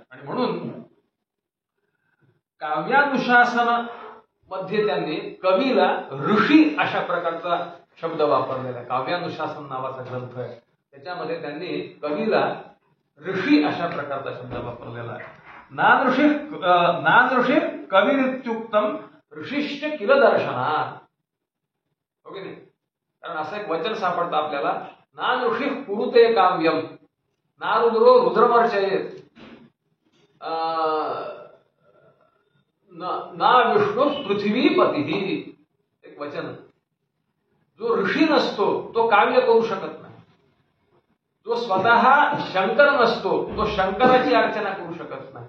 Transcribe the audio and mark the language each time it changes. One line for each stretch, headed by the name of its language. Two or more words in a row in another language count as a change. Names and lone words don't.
Marathi: आणि म्हणून काव्यानुशासन मध्ये त्यांनी कवीला ऋषी अशा प्रकारचा शब्द वापरलेला आहे. काव्यानुशासन नावाचा ग्रंथ आहे, त्याच्यामध्ये त्यांनी कवीला ऋषी अशा प्रकारचा शब्द वापरलेला आहे.
Sanskrit: नान ऋषी कविरित्युक्तम ऋषिश्च किल दर्शनात्.
Marathi: ओके नाही. कारण असं एक वचन सापडतं आपल्याला,
Sanskrit: ना ऋषी कुरुते काव्यम ना रुद्रो रुद्रमर्चयेत ना विष्णू पृथ्वीपती.
Marathi: एक वचन. जो ऋषी नसतो तो काव्य करू शकत नाही. जो स्वतः शंकर नसतो तो शंकराची अर्चना करू शकत नाही.